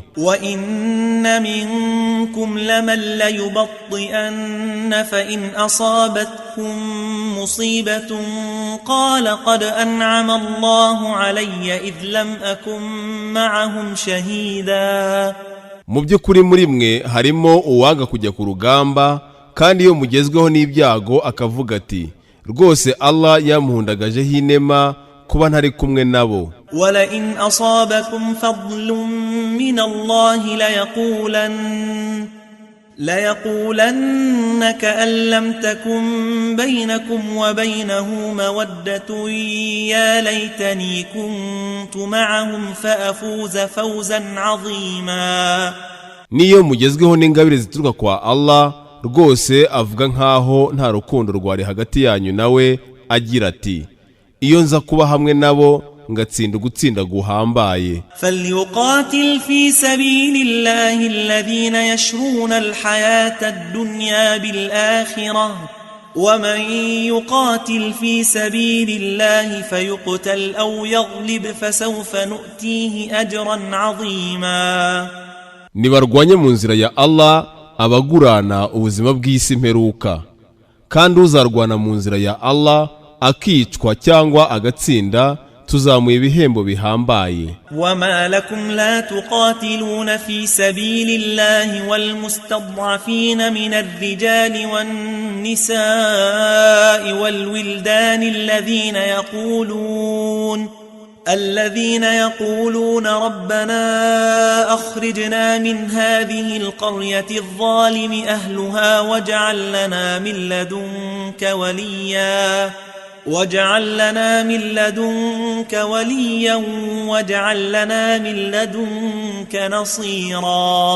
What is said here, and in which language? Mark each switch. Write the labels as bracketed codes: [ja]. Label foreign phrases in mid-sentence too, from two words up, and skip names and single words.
[ar] وإن منكم لمن ليبطئن فإن أصابتكم مصيبة قال قد أنعم الله علي إذ لم أكن معهم شهيدا. [rw] Mu by'ukuri muri mwe harimo uwanga kujya ku rugamba, kandi iyo mugezweho n'ibyago akavuga ati rwose Allah yamuhundagajeho inema kuba ntari kumwe nabo. [ar] ولئن أصابكم فضل من الله ليقولن كأن لم تكن بينكم وبينه مودة يا ليتني كنت معهم فأفوز فوزا عظيما. [rw] Niyo mugezweho n'ingabire zituruka kwa Allah, rwose avuga nkaho nta rukundo rwari hagati yanyu nawe, agira ati iyo nza kuba hamwe nabo ngatsinda gutsinda guhambaye. [ar] فليقاتل في سبيل الله الذين يشرون الحياة الدنيا بالآخرة ومن يقاتل في سبيل الله فيقتل أو يغلب فسوف نؤتيه أجرا عظيما. [rw] Nibarwanye mu nzira ya Allah abagurana ubuzima bw'isi mperuka, kandi uzarwana mu nzira ya Allah akicwa cyangwa agatsinda tuzamuye ibihembo bihambaye. [ar] وما لكم لا تقاتلون في سبيل الله والمستضعفين من الرجال والنساء والولدان الذين يقولون ربنا أخرجنا من هذه القرية الظالم أهلها واجعل لنا من لدنك وليا واجعل لنا من لدنك نصيرا.